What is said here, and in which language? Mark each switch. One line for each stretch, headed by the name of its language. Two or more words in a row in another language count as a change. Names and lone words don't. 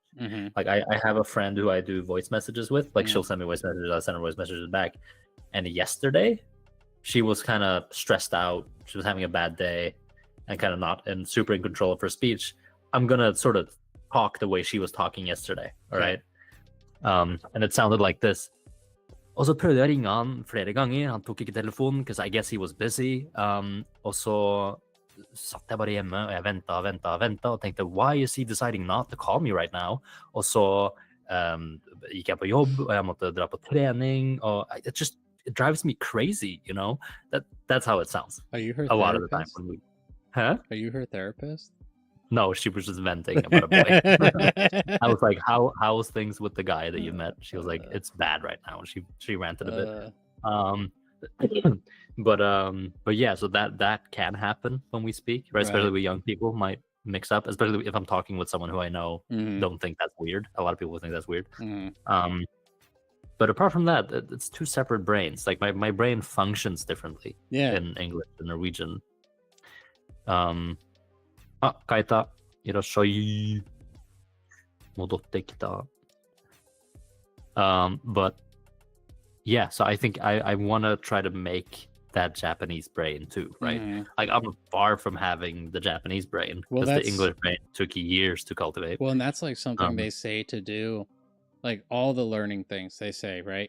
English: Like I have a friend who I do voice messages with, like she'll send me voice messages, I'll send her voice messages back. And yesterday she was kind of stressed out. She was having a bad day and kind of not and super in control of her speech. I'm gonna sort of talk the way she was talking yesterday, all right? And it sounded like this.
Norwegian: Og så prøvde jeg å ringe han flere ganger, han tok ikke telefonen,
English: because I guess he was busy.
Norwegian: Og så satt jeg bare hjemme, og jeg ventet, og tenkte,
English: why is he deciding not to call me right now?
Norwegian: Og så gikk jeg på jobb, og jeg måtte dra på trening, og
English: it drives me crazy, you know? That's how it sounds. Are you her a lot of the therapist? time. When we... Huh? Are you her therapist? No, she was just venting about a boy. I was like, how's things with the guy that you met? She was like, it's bad right now. She ranted a bit. But yeah, so that can happen when we speak, right? Especially with young people might mix up, especially if I'm talking with someone who I know don't think that's weird. A lot of people think that's weird. But apart from that, it's two separate brains. Like my brain functions differently in English and Norwegian.
Japanese: 書いた、いらっしゃい. 戻ってきた.
English: But yeah, so I think I want to try to make that Japanese brain too, right? Like I'm far from having the Japanese brain, because the English brain took years to cultivate. Well, and that's like something they say to do, like all the learning things they say, right?